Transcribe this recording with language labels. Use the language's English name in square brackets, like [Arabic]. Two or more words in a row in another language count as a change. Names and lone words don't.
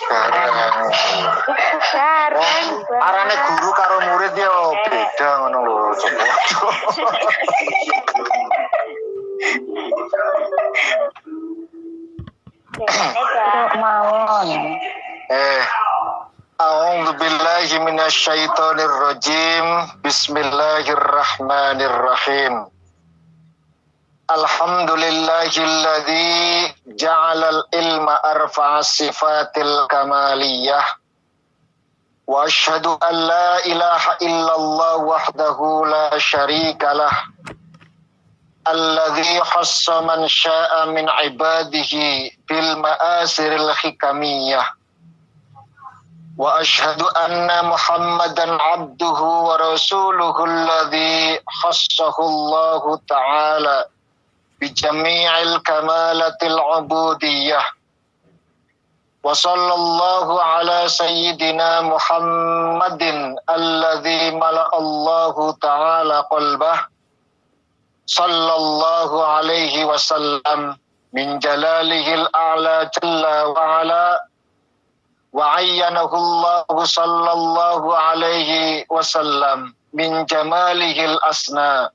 [Javanese] Gareng. Arane guru karo murid yo beda ngono lho. Mawon. [Arabic] أعوذ بالله من الشيطان الرجيم. بسم الله الرحمن الرحيم. الحمد لله الذي جعل العلم أرفع صفات الكمالية. وأشهد أن لا إله إلا الله وحده لا شريك له. الذي خص من شاء من عباده بالمعاصر الحكمية. وأشهد أن محمدا عبده ورسوله الذي خصه الله تعالى بجميع كمالات العبودية. وصلى الله على سيدنا محمد الذي ملأ الله تعالى قلبه. صلى الله عليه وسلم من جلاله الأعلى جل وعلا وأيّنه الله صلى الله عليه وسلم من جماله الأسنى.